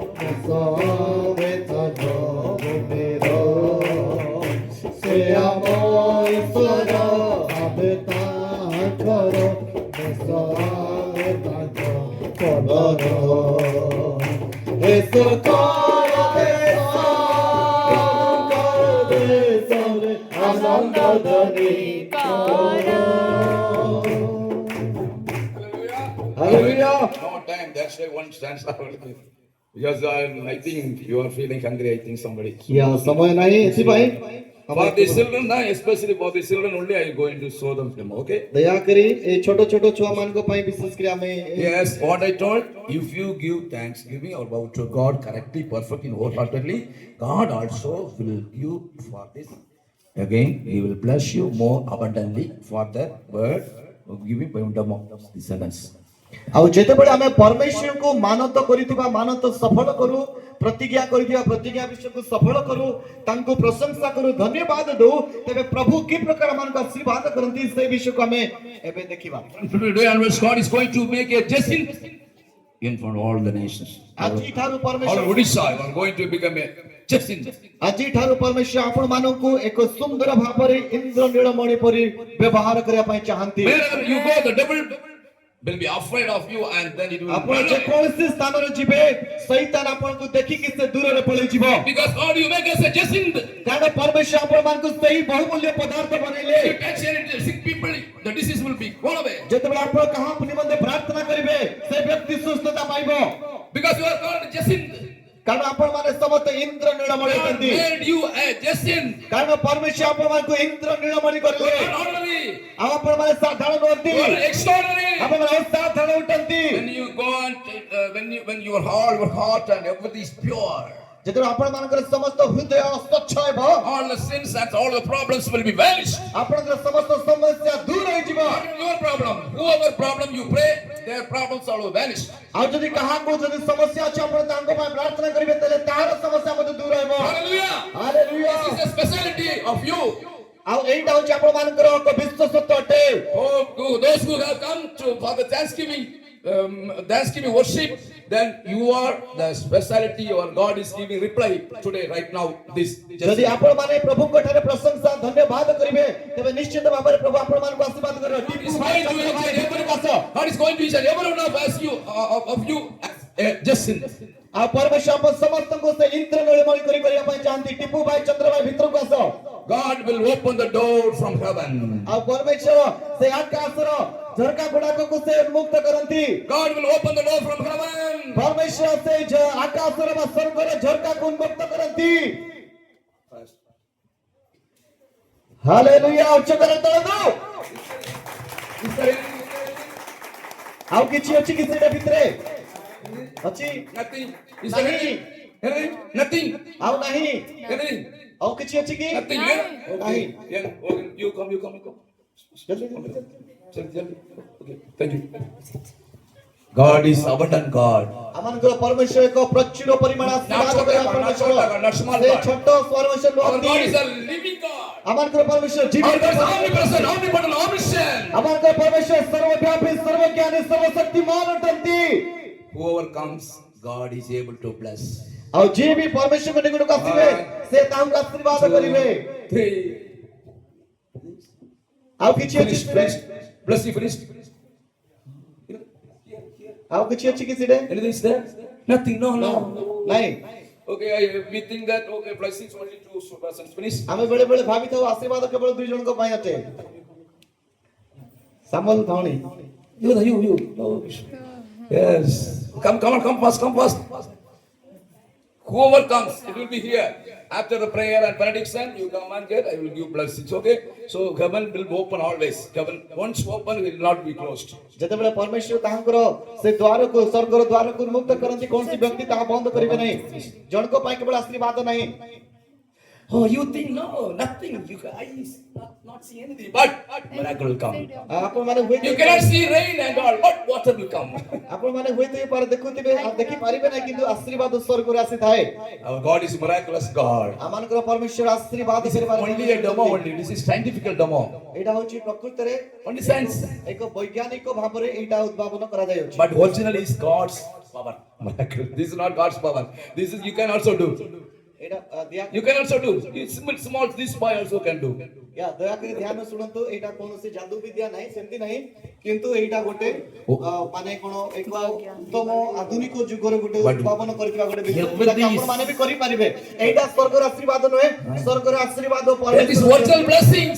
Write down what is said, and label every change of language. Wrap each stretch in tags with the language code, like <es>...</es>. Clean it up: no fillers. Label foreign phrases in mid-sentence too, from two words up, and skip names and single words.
<hi>बेता मेरो से ईश्वर अबता करो बेता करो हे सकल देश आनंद ध्वनि कर हालेलुया।</hi> <en>no time. That's why one stands up. Because I think you are feeling hungry. I think somebody.</en> <hi>या समय नहीं ଏଥିପାଇଁ</hi> <en>For the children, especially for the children only, I am going to show them film. Okay.</en> <or>ଦୟାକରି ଏ ଛୋଟ ଛୋଟ ଛୁଆ ମାନଙ୍କ ପାଇଁ ବିଶେଷ କରି ଆମେ</or> <en>Yes, what I told, if you give thanksgiving or bow to God correctly, perfectly, wholeheartedly, God also will give for this. Again, He will bless you more abundantly for that word, giving by descendants.</en> <or>ଆଉ ଯେତେବେଳେ ଆମେ ପରମେଶ୍ୱରଙ୍କୁ ମାନତ କରିଥିବା ମାନତ ସଫଳ କରୁ ପ୍ରତିଜ୍ଞା କରିଥିବା ପ୍ରତିଜ୍ଞା ବିଷୟକୁ ସଫଳ କରୁ ତାଙ୍କୁ ପ୍ରଶଂସା କରୁ ଧନ୍ୟବାଦ ଦଉ ତେବେ ପ୍ରଭୁ କି ପ୍ରକାର ମାନଙ୍କୁ ଆଶୀର୍ବାଦ କରନ୍ତି ସେ ବିଷୟକୁ ଆମେ ଏବେ ଦେଖିବା।</or> <en>Today onwards, God is going to make a Jacinthe in front of all the nations.</en> <or>ଆଜିଠାରୁ</or> <en>All</en> <or>ପରମେଶ୍ୱର</or> <en>Odisha are going to become a Jacinthe.</en> <or>ଆଜିଠାରୁ ପରମେଶ୍ୱର ଆପଣ ମାନଙ୍କୁ ଏକ ସୁନ୍ଦର ଭାବରେ ଇନ୍ଦ୍ର ନୀଳମଣି ପରି ବ୍ୟବହାର କରିବା ପାଇଁ ଚାହାନ୍ତି।</or> <en>Wherever you go, the devil will be afraid of you and then it will</en> <or>ଆପଣ</or> <en>run</en> <or>ଯେ</or> <en>away.</en> <or>କୌଣସି ସ୍ଥାନରେ ଯିବେ ଶୈତାନ ଆପଣଙ୍କୁ ଦେଖିକି ସେ ଦୂରରେ ପଳେଇ ଯିବ</or> <en>Because God, you make us a Jacinth.</en> <or>କାରଣ ପରମେଶ୍ୱର ଆପଣମାନଙ୍କୁ ସେହି ବହୁମୂଲ୍ୟ ପଦାର୍ଥ ବନେଇଲେ</or> <en>You touch any sick people, the disease will be gone away.</en> <or>ଯେତେବେଳେ ଆପଣ କାହା ନିମନ୍ତେ ପ୍ରାର୍ଥନା କରିବେ ସେ ବ୍ୟକ୍ତି ସୁସ୍ଥତା ପାଇବ</or> <en>Because you are called Jacinth.</en> <or>କାରଣ ଆପଣମାନେ ସମସ୍ତେ ଇନ୍ଦ୍ର ନୀଳମଣି</or> <en>God</en> <or>ଅଛନ୍ତି</or> <en>made you a Jacinth.</en> <or>କାରଣ ପରମେଶ୍ୱର ଆପଣମାନଙ୍କୁ ଇନ୍ଦ୍ର ନୀଳମଣି</or> <en>You</en> <or>କରିଲେ</or> <en>are not ordinary.</en> <or>ଆଉ ଆପଣମାନେ ସାଧାରଣ ନୁହନ୍ତି</or> <en>You are extraordinary.</en> <or>ଆପଣମାନେ ଅସାଧାରଣ ଅଟନ୍ତି</or> <en>When you go on, when your heart and everything is pure,</en> <or>ଯେତେବେଳେ ଆପଣମାନଙ୍କର ସମସ୍ତ ହୃଦୟ ସ୍ୱଚ୍ଛ ହେବ</or> <en>all the sins and all the problems will be vanished.</en> <or>ଆପଣଙ୍କର ସମସ୍ତ ସମସ୍ୟା ଦୂର ହେଇଯିବ</or> <en>Not your problem. Whoever problem you pray, their problems all will vanish.</en> <or>ଆଉ ଯଦି କାହାକୁ ଯଦି ସମସ୍ୟା ଅଛି ଆପଣ ତାଙ୍କ ପାଇଁ ପ୍ରାର୍ଥନା କରିବେ ତାହେଲେ ତାହାର ସମସ୍ୟା ମଧ୍ୟ ଦୂର ହେବ</or> <en>Hallelujah.</en> <or>ହାଲେଲୁୟା</or> <en>This is a specialty of you.</en> <or>ଆଉ ଏଇଟା ହଉଛି ଆପଣମାନଙ୍କର ଏକ ବିଶ୍ୱସତ୍ୟ ଅଟେ</or> <en>Oh, those who have come for the Thanksgiving worship, then you are the specialty. Your God is giving reply today, right now. This.</en> <or>ଯଦି ଆପଣମାନେ ପ୍ରଭୁଙ୍କ ଠାରେ ପ୍ରଶଂସା ଧନ୍ୟବାଦ କରିବେ ତେବେ ନିଶ୍ଚିତ ଭାବରେ ପ୍ରଭୁ ଆପଣମାନଙ୍କୁ ଆଶୀର୍ବାଦ କରିବେ</or> <en>God is going to each and every God is going to each and every one of us, of you, as Jacinth.</en> <or>ଆଉ ପରମେଶ୍ୱର ଆପଣ ସମସ୍ତଙ୍କୁ ସେ ଇନ୍ଦ୍ର ନୀଳମଣି କରିବା ପାଇଁ ଚାହାନ୍ତି ଟିପୁ ଭାଇ ଚନ୍ଦ୍ର ଭାଇ ଭିତରକୁ ଆସ</or> <en>God will open the door from heaven.</en> <or>ଆଉ ପରମେଶ୍ୱର ସେ ଆକାଶର ଝରକା ଗୁଡାକକୁ ସେ ଉନ୍ମୁକ୍ତ କରନ୍ତି</or> <en>God will open the door from heaven.</en> <or>ପରମେଶ୍ୱର ସେ ଆକାଶର ବା ସ୍ୱର୍ଗର ଝରକାକୁ ଉନ୍ମୁକ୍ତ କରନ୍ତି ହାଲେଲୁୟା ଉଚ୍ଚ କର ତଳକୁ</or> <en>Is there anything?</en> <or>ଆଉ କିଛି ଅଛି କି ସେଇଟା ଭିତରେ ଅଛି</or> <en>Nothing. Is there anything? Anything? Nothing.</en> <or>ଆଉ ନାହିଁ</or> <en>Anything?</en> <or>ଆଉ କିଛି ଅଛି କି</or> <en>Nothing. No. Yeah? Nahi. Okay. Yeah. Okay. You come.</en> <or>ଜଲ୍ଦି, ଜଲ୍ଦି, ଜଲ୍ଦି।</or> <en>Jump. Okay. Thank you. God is abundant God.</en> <or>ଆମମାନଙ୍କର ପରମେଶ୍ୱର ଏକ ପ୍ରଚୁର ପରିମାଣ ଆଶୀର୍ବାଦ କରିବା ପରମେଶ୍ୱର</or> <en>not small</en> <or>ସେ</or> <en>God.</en> <or>ଛୋଟ ପରମେଶ୍ୱର</or> <en>Our God is</en> <or>ନୁହନ୍ତି</or> <en>a living God.</en> <or>ଆମମାନଙ୍କର ପରମେଶ୍ୱର</or> <en>Our</en> <or>ଜୀବିତ</or> <en>God is omnipresent, omnipotent, omniscient.</en> <or>ଆମମାନଙ୍କର ପରମେଶ୍ୱର ସର୍ବବ୍ୟାପୀ ସର୍ବଜ୍ଞାନୀ ସର୍ବଶକ୍ତିମାନ ଅଟନ୍ତି</or> <en>Whoever comes, God is able to bless.</en> <or>ଆଉ ଯିଏ ବି ପରମେଶ୍ୱରଙ୍କ ନିକଟକୁ ଆସିବେ ସେ ତାଙ୍କୁ ଆଶୀର୍ବାଦ କରିବେ</or> <en>3.</en> <or>ଆଉ କିଛି ଅଛି</or> <en>Finished.</en> <or>ସେଠି?</or> <en>Bless you. Finished.</en> <or>ଆଉ କିଛି ଅଛି କି ସେଠି?</or> <en>Anything is there? Nothing. No.</en> <or>ନାଇଁ</or> <en>Okay. We think that okay, blessings only 2 persons. Finished.</en> <or>ଆମେ ବେଳେ ବେଳେ ଭାବିଥାଉ ଆଶୀର୍ବାଦ କେବଳ ଦୁଇ ଜଣଙ୍କ ପାଇଁ ଅଟେ ସାମଲ ଧଣୀ</or> <en>You. Oh, yes. Come fast. Whoever comes, it will be here. After the prayer and benediction, you come and get, I will give blessings. Okay? So heaven will open always. Heaven once open, it will not be closed.</en> <or>ଯେତେବେଳେ ପରମେଶ୍ୱର ତାଙ୍କର ସେ ଦ୍ୱାରକୁ ସ୍ୱର୍ଗର ଦ୍ୱାରକୁ ଉନ୍ମୁକ୍ତ କରନ୍ତି କୌଣସି ବ୍ୟକ୍ତି ତାହା ବନ୍ଦ କରିବେ ନାହିଁ ଜଣଙ୍କ ପାଇଁ କେବଳ ଆଶୀର୍ବାଦ ନାହିଁ</or> <en>Oh, you think no, nothing. You guys not see anything. But miracle will come.</en> <or>ଆପଣମାନେ ହୁଏତ</or> <en>You cannot see rain and all, but water will come.</en> <or>ଆପଣମାନେ ହୁଏତ ଦେଖୁଥିବେ ଆଉ ଦେଖି ପାରିବେ ନାହିଁ କିନ୍ତୁ ଆଶୀର୍ବାଦ ସ୍ୱର୍ଗରୁ ଆସିଥାଏ</or> <en>Our God is miraculous God.</en> <or>ଆମମାନଙ୍କର ପରମେଶ୍ୱର ଆଶୀର୍ବାଦ</or> <en>This is only a demo only. This is scientific demo.</en> <or>ଏଇଟା ହଉଛି ପ୍ରକୃତରେ</or> <en>Only science.</en> <or>ଏକ ବୈଜ୍ଞାନିକ ଭାବରେ ଏଇଟା ଉଦ୍ଭାବନ କରାଯାଉଛି</or> <en>But originally is God's power. Miracle. This is not God's power. This is you can also do.</en> <or>ଏଇଟା</or> <en>You can also do. It's small. This boy also can do.</en> <or>ଦୟାକରି ଧ୍ୟାନ ଶୁଣନ୍ତୁ ଏଇଟା କୌଣସି ଜାଦୁ ବିଦ୍ୟା ନାହିଁ ସେମିତି ନାହିଁ କିନ୍ତୁ ଏଇଟା ଗୋଟେ ମାନେ କଣ ଏକ ଉତ୍ତମ ଆଧୁନିକ ଯୁଗର ଗୋଟେ ଉଦ୍ଭାବନ କରିଥିବା ଗୋଟେ ବିଷୟ ଯୋଉଟାକି ଆପଣମାନେ ବି କରିପାରିବେ ଏଇଟା ସ୍ୱର୍ଗର ଆଶୀର୍ବାଦ ନୁହେଁ ସ୍ୱର୍ଗର ଆଶୀର୍ବାଦ</or> <en>That is virtual blessings.</en>